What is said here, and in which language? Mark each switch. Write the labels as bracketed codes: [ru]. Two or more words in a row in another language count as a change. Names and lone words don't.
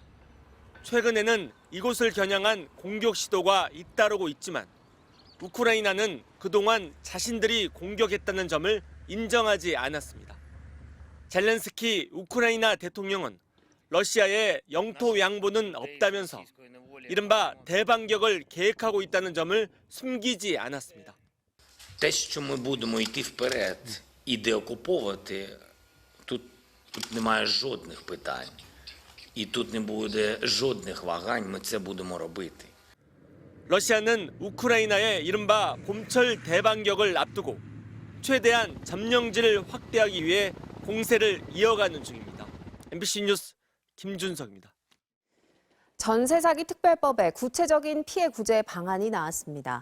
[ko] 최근에는 이곳을 겨냥한 공격 시도가 잇따르고 있지만 우크라이나는 그동안 자신들이 공격했다는 점을 인정하지 않았습니다. 젤렌스키 우크라이나 대통령은 러시아의 영토 양보는 없다면서 이른바 대반격을 계획하고 있다는 점을 숨기지 않았습니다. [uk] Те, що ми будемо йти вперед і деокуповувати, тут немає жодних питань. І тут не буде жодних вагань, ми це будемо робити. [ko] 러시아는 우크라이나의 이른바 봄철 대반격을 앞두고 최대한 점령지를 확대하기 위해 공세를 이어가는 중입니다. MBC 뉴스 김준석입니다. 전세 사기 특별법에 구체적인 피해 구제 방안이 나왔습니다.